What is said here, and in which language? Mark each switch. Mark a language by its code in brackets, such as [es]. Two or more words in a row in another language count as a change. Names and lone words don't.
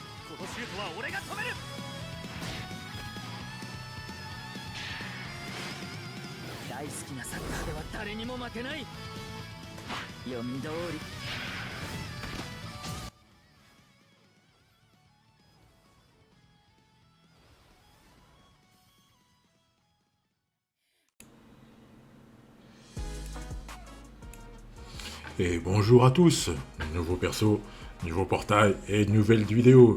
[ja] 大好きなサッカーでは誰にも負けない。読み通り。 [fr] Et bonjour à tous, nouveau perso, nouveau portail et nouvelle vidéo.